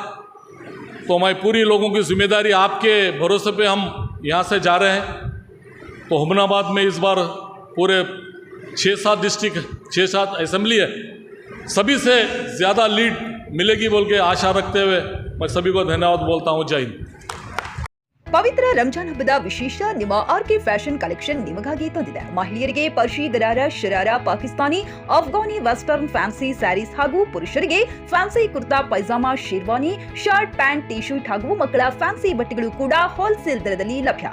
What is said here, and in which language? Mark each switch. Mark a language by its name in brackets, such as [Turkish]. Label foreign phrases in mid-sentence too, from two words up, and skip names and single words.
[Hindi] तो मैं पूरी लोगों की जिम्मेदारी आपके भरोसे पे हम यहाँ से जा रहे हैं। तो हुमनाबाद में इस बार पूरे 6-7 डिस्ट्रिक्ट 6-7 असेंबली है, सभी से ज़्यादा लीड मिलेगी बोल के आशा रखते हुए मैं सभी को धन्यवाद बोलता हूँ। जय हिंद। [Kannada] ಪವಿತ್ರ ರಂಜಾನ್ ಹಬ್ಬದ ವಿಶೇಷ ನಿಮ್ಮ ಆರ್ಕೆ ಫ್ಯಾಷನ್ ಕಲೆಕ್ಷನ್ ನಿಮಗಾಗಿ ತಂದಿದೆ. ಮಹಿಳೆಯರಿಗೆ ಪರ್ಷಿ, ದರಾರ, ಶರಾರ, ಪಾಕಿಸ್ತಾನಿ, ಅಫ್ಘಾನಿ, [English] western fancy sarees [Kannada] ಹಾಗೂ ಪುರುಷರಿಗೆ ಫ್ಯಾನ್ಸಿ ಕುರ್ತಾ, ಪೈಜಾಮಾ, ಶೇರ್ವಾನಿ, ಶರ್ಟ್, ಪ್ಯಾಂಟ್, ಟಿ ಶರ್ಟ್ ಹಾಗೂ ಮಕ್ಕಳ ಫ್ಯಾನ್ಸಿ ಬಟ್ಟೆಗಳು ಕೂಡ ಹೋಲ್ಸೇಲ್ ದರದಲ್ಲಿ ಲಭ್ಯ.